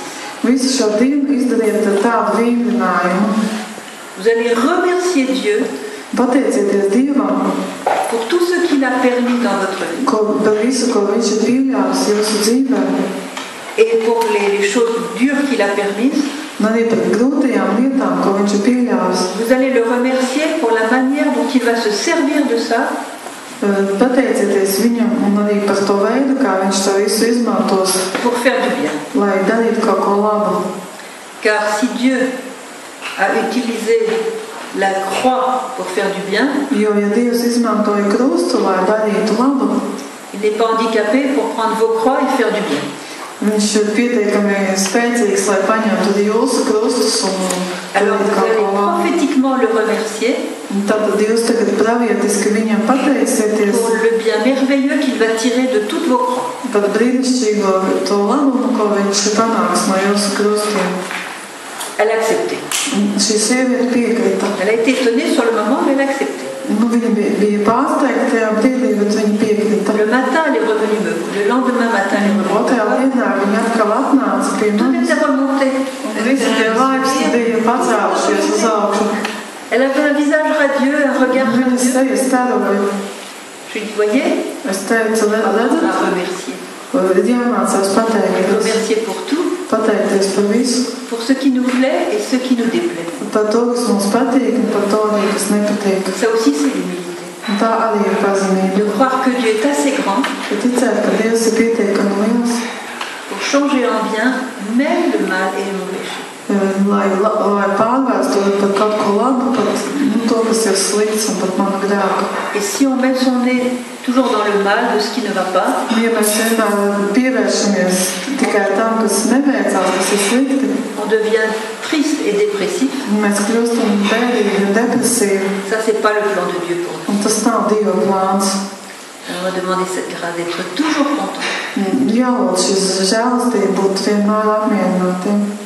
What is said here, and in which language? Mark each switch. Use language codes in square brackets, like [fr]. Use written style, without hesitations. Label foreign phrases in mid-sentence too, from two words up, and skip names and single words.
[lv] Visu šo dienu izdariet tādu vingrinājumu. [fr] Vous allez remercier Dieu [lv] pateicieties Dievam [fr] pour tout ce qu'il a permis dans votre vie. [lv] Par visu, ko viņš ir pieļāvis jūsu dzīvē. [fr] Et pour les choses dures qu'il a permises. [lv] Arī par grūtajām lietām, ko viņš ir pieļāvis. [fr] Vous allez le remercier pour la manière dont il va se servir de ça. [lv] Pateicieties viņam un arī par to veidu, kā viņš to visu izmantos. [fr] Pour faire du bien. [lv] Lai darītu kaut ko labu. [fr] Car si Dieu a utilisé la croix pour faire du bien, [lv] jo, ja Dievs izmantoja krustu, lai darītu labu, [fr] il n'est pas handicapé pour prendre vos croix et faire du bien. [lv] Viņš ir pietiekami spēcīgs, lai paņemtu jūsu krustus un [fr] alors vous allez prophétiquement le remercier [lv] tātad jūs tagad pravietiski viņam pateicieties [fr] pour le bien merveilleux qu'il va tirer de toutes vos croix. [lv] Par brīnišķīgo to labumu, ko viņš ir panāks no jūsu krustiem. [fr] Elle a accepté. [lv] Šī sieviete piekrita. [fr] Elle a été étonnée sur le moment, mais elle a accepté. [lv] Viņa bija pārsteigta tajā brīdī, bet viņa piekrita. [fr] Le matin, elle est revenue me voir. Le lendemain matin, elle est revenue me [lv] Otrajā dienā viņa atkal atnāca pie manis. [fr] Tout était remonté. [lv] Visi tie laipsti bija pacēlušies uz augšu. [fr] Elle avait un visage radieux, un regard radieux. [lv] Viņas seja staroja. [fr] Je lui dis, voyez, [lv] es teicu, redzat? Jāmācās pateikties. [fr] Remercier pour tout. [lv] Pateikties par visu. [fr] Pour ce qui nous plaît et ce qui nous déplaît. [lv] Par to, kas mums patīk, un par to, kas nepatīk. [fr] Ça aussi, c'est l'humilité. [lv] Tā arī ir pazemība. [fr] De croire que Dieu est assez grand. [lv] Ticēt, ka Dievs ir pietiekami liels. [fr] Pour changer en bien, même le mal et le péché. [lv] lai pārvērstu par kaut ko labu, pat to, kas ir slikts un pat manu grēku. [fr] Et si on met son nez toujours dans le mal de ce qui ne va pas, [lv] Ja mēs vienmēr pievēršamies tikai tam, kas neveicās, kas ir slikti, [fr] on devient triste et dépressif. [lv] Mēs kļūstam bēdīgi un depresīvi. [fr] Ça, c'est pas le plan de Dieu pour nous. [lv] Un tas nav Dieva plāns. [fr] On va demander cette grâce d'être toujours content. [lv] Jālūdz šis žēlastība būt vienmēr apmierinātiem.